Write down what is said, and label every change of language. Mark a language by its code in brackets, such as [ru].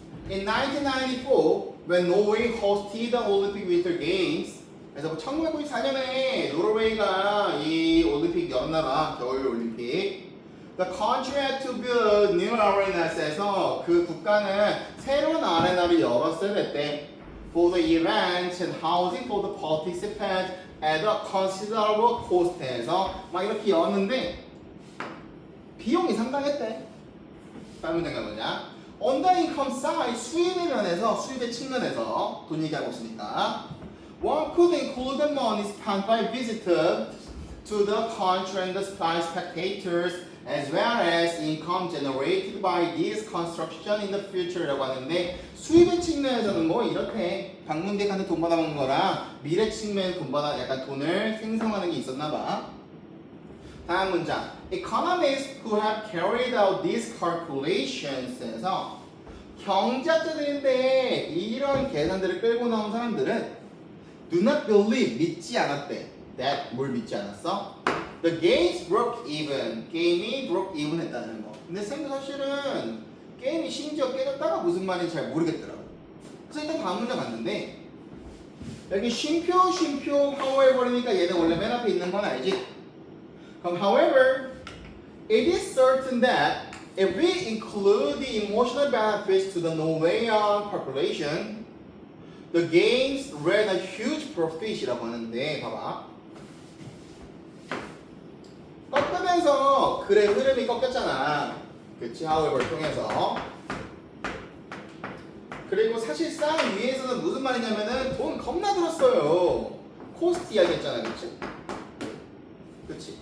[en] In 1994, when Norway hosted the Olympic Winter Games, [ko] 그래서 1994년에 노르웨이가 이 올림픽 열었나봐. 겨울 올림픽. [en] The country had to build new arenas에서 [ko] 그 국가는 새로운 아레나를 열었어야 됐대. [en] For the event and housing for the participants at a considerable cost에서 [ko] 막 이렇게 열었는데 비용이 상당했대. 다른 문제가 뭐냐? [en] On the income side, [ko] 수입의 면에서, 수입의 측면에서 돈 얘기하고 있으니까 [en] one could include the money spent by visitors to the country and the spectators as well as income generated by this construction in the future라고 하는데 [ko] 수입의 측면에서는 뭐 이렇게 방문객 한테 돈 받아먹는 거랑 미래 측면에 돈 받아 약간 돈을 생성하는 게 있었나 봐. 다음 문장. [en] Economists who have carried out these calculations에서 [ko] 경제학자들인데 이런 계산들을 끌고 나온 사람들은 [en] do not believe [ko] 믿지 않았대. [en] That [ko] 뭘 믿지 않았어? [en] The games broke even. [ko] 게임이 broke even 했다는 거. 근데 쌤도 사실은 게임이 심지어 깨졌다가 무슨 말인지 잘 모르겠더라고. 그래서 일단 다음 문제 봤는데 여기 쉼표 however니까 얘는 원래 맨 앞에 있는 건 알지? [en] 그럼 however, it is certain that if we include the emotional benefits to the Norwegian population, the games ran a huge profit이라고 [ko] 하는데 봐봐. 꺾으면서 글의 흐름이 꺾였잖아. 그치? however 통해서. 그리고 사실상 위에서는 무슨 말이냐면은 돈 겁나 들었어요. 코스트 이야기 했잖아. 그치? 그치?